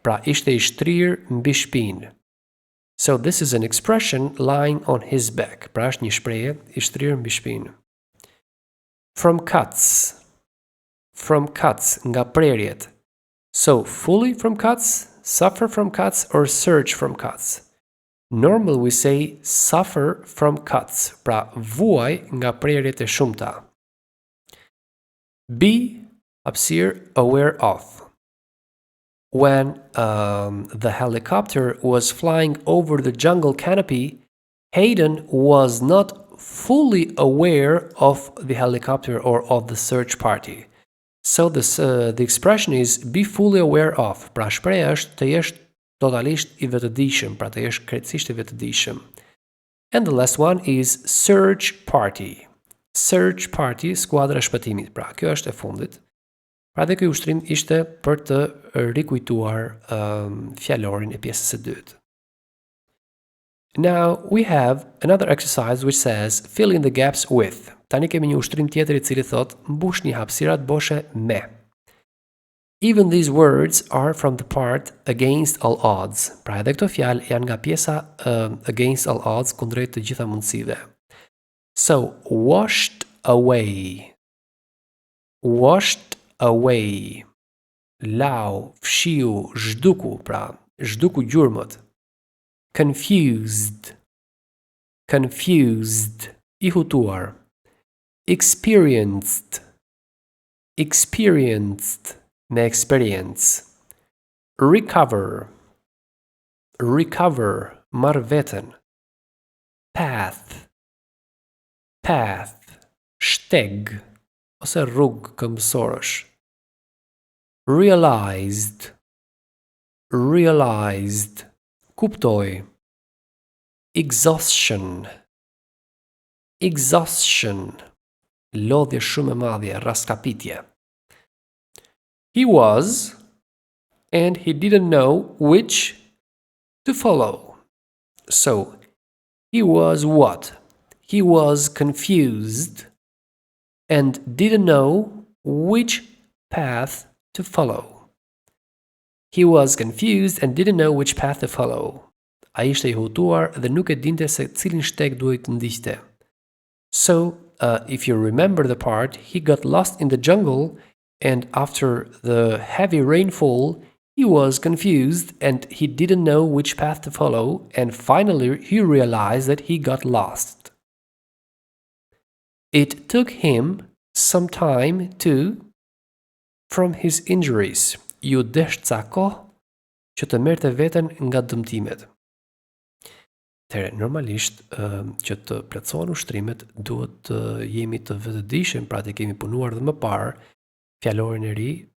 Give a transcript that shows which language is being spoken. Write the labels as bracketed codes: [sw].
[sq] Pra, ishte I shtrir mbi shpinë. [en] So this is an expression, lying on his back. [sq] Pra, është një shprehje, I shtrir mbi shpinë. [en] From cuts. From cuts, [sq] nga prerjet. [en] So, fully from cuts, suffer from cuts, or search from cuts. Normally we say suffer from cuts, [sq] pra vuaj nga prerjet e shumta. [en] Be aware of. When the helicopter was flying over the jungle canopy, Hayden was not fully aware of the helicopter or of the search party. So the expression is be fully aware of. [sq] Pra shpreha është të jesh totalisht I vetëdijshëm, pra të jesh krejtësisht I vetëdijshëm. [en] And the last one is search party. Search party, [sq] skuadra e shpëtimit. Pra kjo është e fundit. Pra dhe ky ushtrim ishte për të rikujtuar fjalorin e pjesës së dytë. [en] Now we have another exercise which says fill in the gaps with. [sq] Tani kemi një ushtrim tjetër I cili thot mbushni hapësirat boshe me. [en] Even these words are from the part against all odds. [sq] Pra edhe këto fjalë janë nga pjesa [en] against all odds, [sq] kundrejt të gjitha mundësive. [en] So, washed away. Washed away. [sq] Lau, fshiu, zhduku, pra zhduku gjurmët. [en] Confused. Confused. [sq] I hutuar. [en] Experienced. Experienced. Me experience. Recover. Recover. [sq] Marr veten. [en] Path. Path. Shteg. [sq] Ose rrugë këmbësorësh. [en] Realized. Realized. [sq] Kuptoj. [en] Exhaustion. Exhaustion. [sq] Lodhje shumë e madhe, raskapitje. [en] He was, and he didn't know which to follow. So, he was what? He was confused and didn't know which path to follow. He was confused and didn't know which path to follow. [sq] Ai ishte I hutuar dhe nuk e dinte se cilin shteg duhej të ndiqte. [en] So, if you remember the part, he got lost in the jungle, and after the heavy rainfall, He was confused and he didn't know which path to follow, and finally he realized that he got lost. It took him some time to, from his injuries. [sq] Ju desh ca kohë që të merrte veten nga dëmtimet. Normalisht që të plotësohen ushtrimet duhet të jemi të vetëdijshëm, pra të kemi punuar dhe më parë fjalorin e ri.